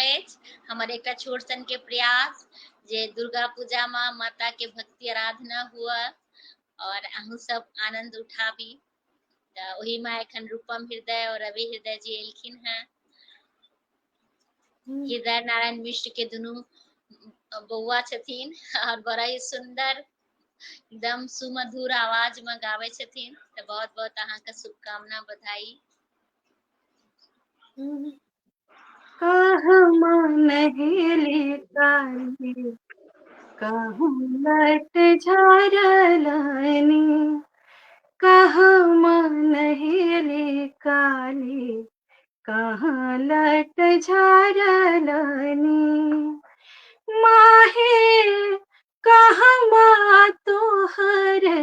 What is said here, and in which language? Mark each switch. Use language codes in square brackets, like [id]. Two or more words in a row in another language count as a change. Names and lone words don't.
[mai] अछि, हमर एकटा छोट सन के प्रयास जे दुर्गा पूजा में माता के भक्ति आराधना हुआ और अहूँ सब आनंद उठाबी। तो वही में एखन रूपम हृदय और रवि हृदय जी एलखिन हैं। हृदय नारायण मिश्र के दुनू बौआ छथिन और बड़ा ही सुंदर एकदम सुमधुर आवाज में गावे छथिन, तो बहुत बहुत अहाँ के शुभकामना बधाई। कहमा नहेली काली कहूँ लट झारलानी, कहमा नहेली काली कहाँ लट झारलानी, माहे कहमा तोहर